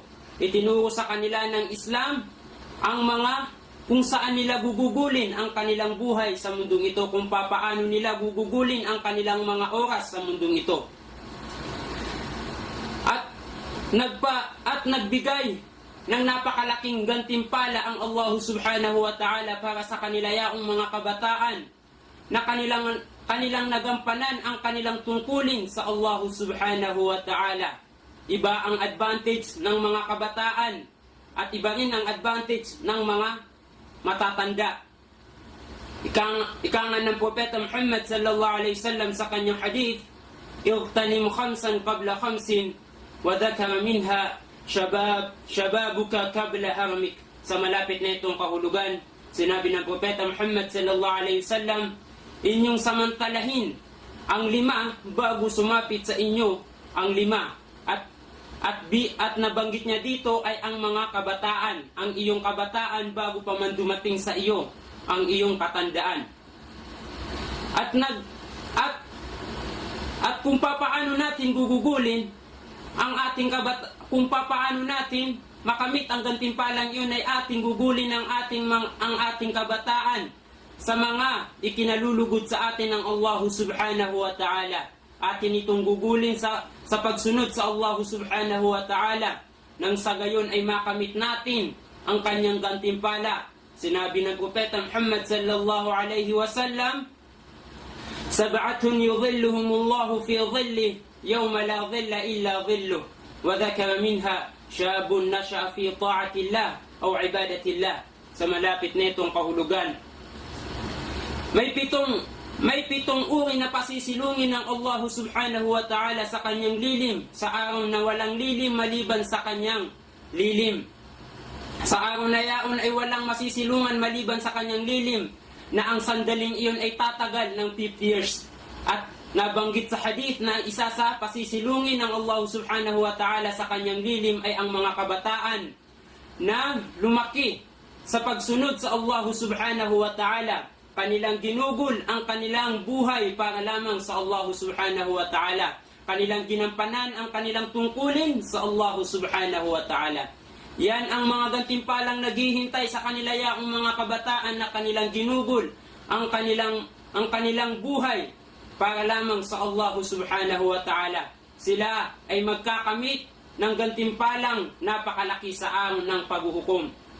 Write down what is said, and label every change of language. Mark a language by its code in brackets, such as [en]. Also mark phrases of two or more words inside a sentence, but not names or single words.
[tl] Itinuro sa kanila ng Islam ang mga kung saan nila gugugulin ang kanilang buhay sa mundong ito, kung papaano nila gugugulin ang kanilang mga oras sa mundong ito. At nagbigay ng napakalaking gantimpala ang Allah [ar] سبحانه وتعالى [tl] para sa kanila yaong mga kabataan, na kanilang nagampanan ang kanilang tungkulin sa Allah [ar] سبحانه وتعالى. [tl] Iba ang advantage ng mga kabataan at iba rin ang advantage ng mga matatanda. Ika nga ng Propeta Muhammad [ar] صلى الله عليه وسلم [tl] sa kanyang hadith, [ar] "اغتنم خمسا قبل خمس وذكر منها شبابك قبل هرمك." [tl] Sa malapit na itong kahulugan, sinabi ng Propeta Muhammad [ar] صلى الله عليه وسلم, [tl] inyong samantalahin ang 5 bago sumapit sa inyo ang 5. At nabanggit niya dito ay ang mga kabataan, ang iyong kabataan bago pa man dumating sa iyo ang iyong katandaan. At kung papaano natin gugugulin ang ating kung papaano natin makamit ang gantimpalang iyon, ay ating gugulin ang ating kabataan sa mga ikinalulugod sa atin ng Allah [ar] سبحانه وتعالى. [tl] Atin itong gugulin sa pagsunod sa Allah [ar] سبحانه وتعالى, [tl] nang sa gayon ay makamit natin ang kanyang gantimpala. Sinabi ng Propeta Muhammad [ar] صلى الله عليه وسلم, "سبعة يظلهم الله في ظله يوم لا ظل إلا ظله." وذكر منها شاب نشأ في طاعة الله أو عبادة الله. [tl] Sa malapit na itong kahulugan, may pitong uri na pasisilungin ng Allah [ar] سبحانه وتعالى [tl] sa kanyang lilim, sa araw na walang lilim maliban sa kanyang lilim. Sa araw na yaon ay walang masisilungan maliban sa kanyang lilim, na ang sandaling iyon ay tatagal ng 50 years. At nabanggit sa hadith na isa sa pasisilungin ng Allah [ar] سبحانه وتعالى [tl] sa kanyang lilim ay ang mga kabataan na lumaki sa pagsunod sa Allah [ar] سبحانه وتعالى. [tl] Kanilang ginugol ang kanilang buhay para lamang sa Allah [ar] سبحانه وتعالى. [tl] Kanilang ginampanan ang kanilang tungkulin sa Allah [ar] سبحانه وتعالى. [tl] Yan ang mga gantimpalang naghihintay sa kanila yaong mga kabataan, na kanilang ginugol ang kanilang buhay para lamang sa Allah [ar] سبحانه وتعالى. [tl] Sila ay magkakamit ng gantimpalang napakalaki sa araw ng paghuhukom.